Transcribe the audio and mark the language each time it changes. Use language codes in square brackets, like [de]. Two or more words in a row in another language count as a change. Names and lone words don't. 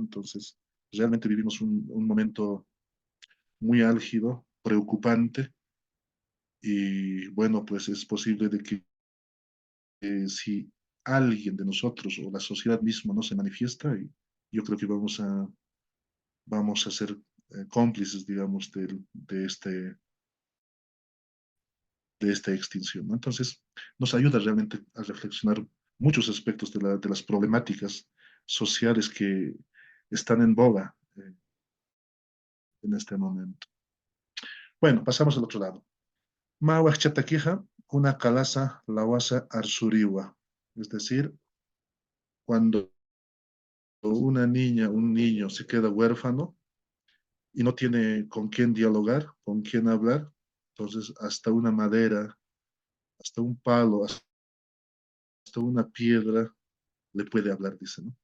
[es] Entonces, realmente vivimos un momento muy álgido, preocupante, y bueno, pues es posible de que si alguien de nosotros o la sociedad misma no se manifiesta, y yo creo que vamos a ser cómplices, digamos, de esta extinción, ¿no? Entonces, nos ayuda realmente a reflexionar muchos aspectos de las problemáticas sociales que están en boga en este momento. Bueno, pasamos al otro lado. [ay] Mawach chataquija, [es] una calaza [ay] lawasa arsuriwa. [es] Es decir, cuando una niña, un niño se queda huérfano y no tiene con quién dialogar, con quién hablar, entonces hasta una madera, hasta un palo, hasta una piedra le puede hablar, dice, ¿no?